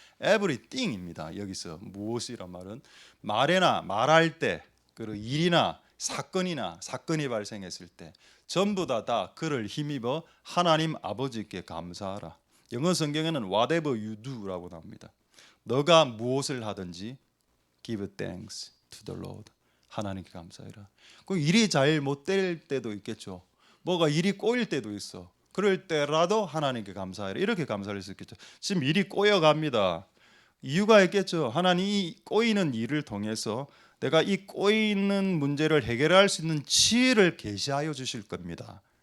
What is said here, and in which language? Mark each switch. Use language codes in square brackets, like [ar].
[ko] everything입니다. 여기서 무엇이란 말은 말에나 말할 때, 그리고 일이나 사건이 발생했을 때 전부 다 그를 힘입어 하나님 아버지께 감사하라. 영어 성경에는 [en] whatever you do [ko] 라고 나옵니다. 너가 무엇을 하든지 [en] give thanks to the Lord. [ko] 하나님께 감사해라. 그 일이 잘 못 될 때도 있겠죠. 뭐가 일이 꼬일 때도 있어. 그럴 때라도 하나님께 감사해라. 이렇게 감사를 할 수 있겠죠. 지금 일이 꼬여갑니다. 이유가 있겠죠. 하나님이 꼬이는 일을 통해서 내가 이 꼬이는 문제를 해결할 수 있는 지혜를 계시하여 주실 겁니다.